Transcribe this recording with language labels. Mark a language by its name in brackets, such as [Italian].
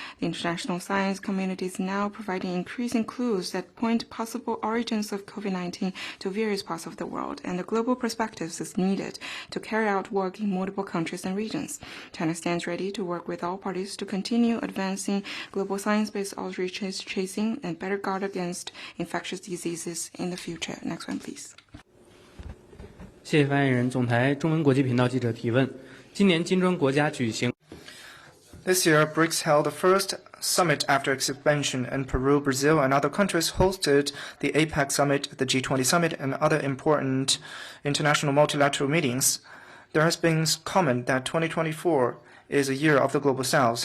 [English] The international science community is now providing increasing clues that point possible origins of COVID-19 to various parts of the world, and the global perspectives is needed to carry out work in multiple countries and regions. China stands ready to work with all parties to continue advancing global science-based outreach tracing and better guard against infectious diseases in the future. Next one, please. [Chinese] 谢谢发言人。总台中文国际频道记者提问：今年金砖国家举行 [English] This year, BRICS held the first summit after expansion, and Peru, Brazil, and other countries hosted the APEC summit, the G20 summit, and other important international multilateral meetings. There has been comment that 2024 is a year of the Global South.